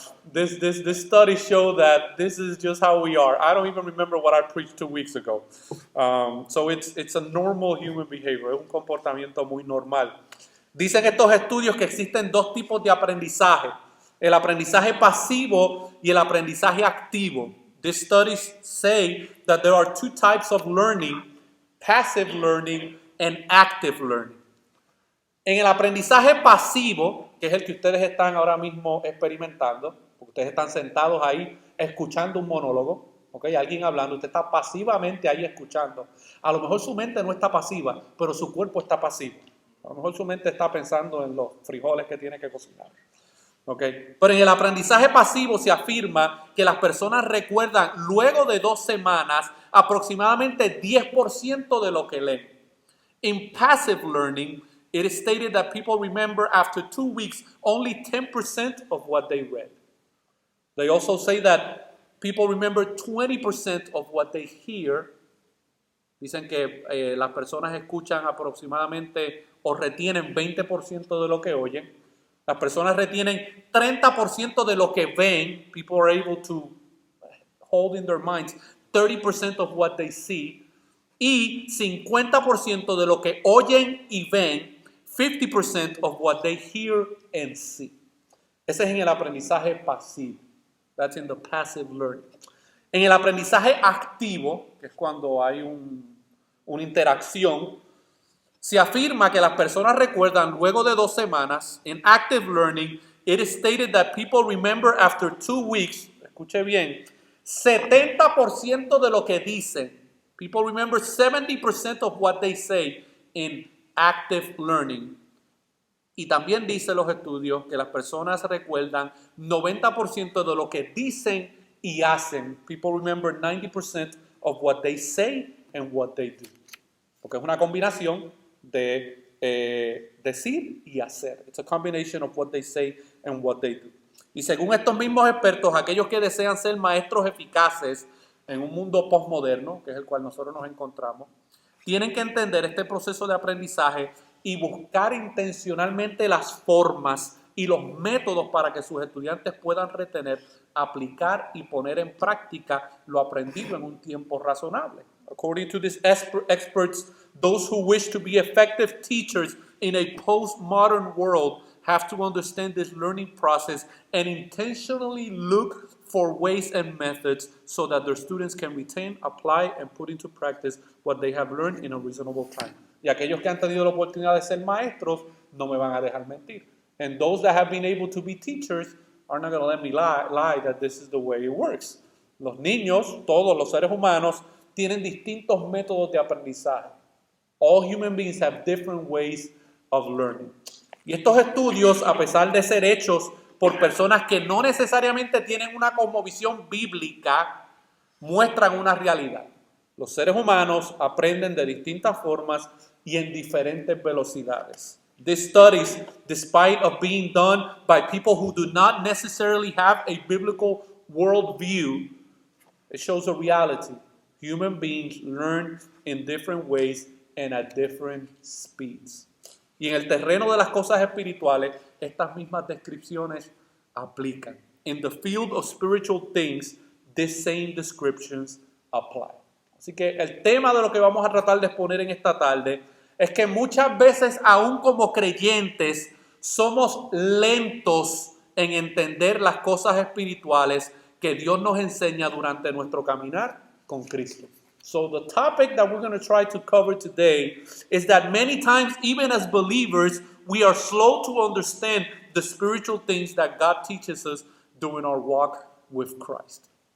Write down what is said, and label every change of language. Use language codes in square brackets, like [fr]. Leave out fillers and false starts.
[en] This study show that this is just how we are. I don't even remember what I preached 2 weeks ago. So it's a normal human behavior. [es] Es un comportamiento muy normal. Dicen estos estudios que existen 2 tipos de aprendizaje. El aprendizaje pasivo y el aprendizaje activo. [en] These studies say that there are 2 types of learning, passive learning and active learning. [es] En el aprendizaje pasivo, que es el que ustedes están ahora mismo experimentando, porque ustedes están sentados ahí escuchando un monólogo, ¿okay? Alguien hablando, usted está pasivamente ahí escuchando. A lo mejor su mente no está pasiva, pero su cuerpo está pasivo. A lo mejor su mente está pensando en los frijoles que tiene que cocinar. Okay. Pero en el aprendizaje pasivo se afirma que las personas recuerdan luego de 2 semanas aproximadamente 10% de lo que leen. [en] In passive learning, it is stated that people remember after 2 weeks only 10% of what they read. They also say that people remember 20% of what they hear. [es] Dicen que las personas escuchan aproximadamente o retienen 20% de lo que oyen. Las personas retienen 30% de lo que ven. [en] People are able to hold in their minds 30% of what they see. [es] Y 50% de lo que oyen y ven, [en] 50% of what they hear and see. [es] Ese es en el aprendizaje pasivo. [en] That's in the passive learning. [es] En el aprendizaje activo, que es cuando hay una interacción, se afirma que las personas recuerdan luego de 2 semanas. [en] In active learning, it is stated that people remember after 2 weeks, [es] escuche bien, 70% de lo que dicen. [en] People remember 70% of what they say in active learning. [es] Y también dicen los estudios que las personas recuerdan 90% de lo que dicen y hacen. [en] People remember 90% of what they say and what they do. [es] porque es una combinación de decir y hacer. [en] It's a combination of what they say and what they do. [es] Y según estos mismos expertos, aquellos que desean ser maestros eficaces en un mundo postmoderno, que es el cual nosotros nos encontramos, tienen que entender este proceso de aprendizaje y buscar intencionalmente las formas y los métodos para que sus estudiantes puedan retener, aplicar y poner en práctica lo aprendido en un tiempo razonable. [en] According to these experts, those who wish to be effective teachers in a postmodern world have to understand this learning process and intentionally look for ways and methods so that their students can retain, apply, and put into practice what they have learned in a reasonable time. [es] Y aquellos que han tenido la oportunidad de ser maestros no me van a dejar mentir. [en] And those that have been able to be teachers are not going to let me lie that this is the way it works. [es] Los niños, todos los seres humanos, tienen distintos métodos de aprendizaje. [en] All human beings have different ways of learning. [es] Y estos estudios, a pesar de ser hechos por personas que no necesariamente tienen una cosmovisión bíblica, muestran una realidad. Los seres humanos aprenden de distintas formas y en diferentes velocidades. [en] These studies, despite of being done by people who do not necessarily have a biblical worldview, it shows a reality. Human beings learn in different ways and at different speeds. [es] Y en el terreno de las cosas espirituales, estas mismas descripciones aplican. [en] In the field of spiritual things, these same descriptions apply. [es] Así que el tema de lo que vamos a tratar de exponer en esta tarde es que muchas veces, aún como creyentes, somos lentos en entender las cosas espirituales que Dios nos enseña durante nuestro caminar con Cristo. [en] So the topic that we're going to try to cover today is that many times, even as believers, we are slow to understand the spiritual things that God teaches us during our walk with Christ.